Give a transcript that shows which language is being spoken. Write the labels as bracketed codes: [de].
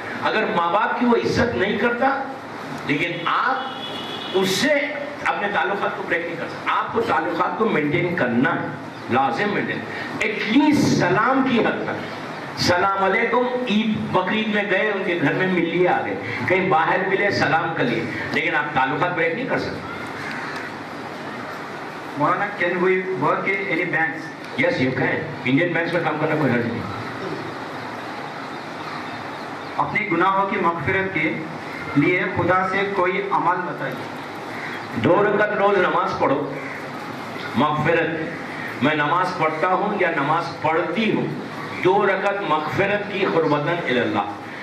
[ur] اگر ماں باپ کی وہ عزت نہیں کرتا لیکن آپ اس سے اپنے تعلقات کو بریک نہیں کر سکتے. آپ کو تعلقات کو مینٹین کرنا ہے, لازم مینٹین, ایٹ لیسٹ سلام کی حد تک. سلام علیکم, عید بقرعید میں گئے ان کے گھر میں مل لیے, آ گئے, کہیں باہر ملے سلام کر لیے, لیکن آپ تعلقات بریک نہیں کر سکتے. [en] Maulana, can we work in any banks? Yes you can. [ur] Indian banks میں کام کرنا کوئی حرج نہیں. اپنی گناہوں کی مغفرت کے لیے خدا سے کوئی عمل بتائیے. 2 رکعت روز نماز پڑھو. مغفرت, میں نماز پڑھتا ہوں یا نماز پڑھتی ہوں, 2 رکعت مغفرت کی قربتاً اللہ.